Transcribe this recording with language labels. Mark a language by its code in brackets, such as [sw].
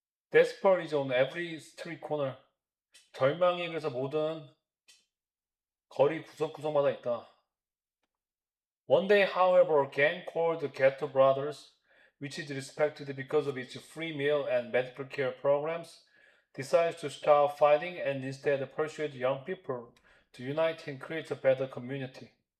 [en] Despair is on every street corner. [ko] 절망이 그래서 모든 거리 구석구석마다 있다. [en] One day, however, a gang called the Ghetto Brothers, which is respected because of its free meal and medical care programs, decides to stop fighting and instead persuade young people to unite and create a better community.